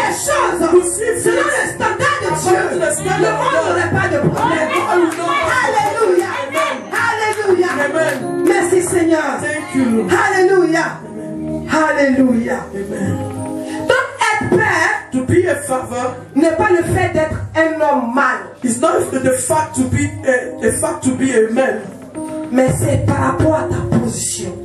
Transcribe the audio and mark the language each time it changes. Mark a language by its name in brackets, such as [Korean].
[French] les choses selon le standard de Dieu, le monde n'aurait pas de problème. Alléluia. Alléluia. Amen. Merci Seigneur. [English] Thank you. Alléluia. Alléluia. Amen. [French] Donc être père [English] To be a father [French] n'est pas le fait d'être un homme mâle. [English] It's not the fact to be a man. [French] Mais c'est par rapport à ta position.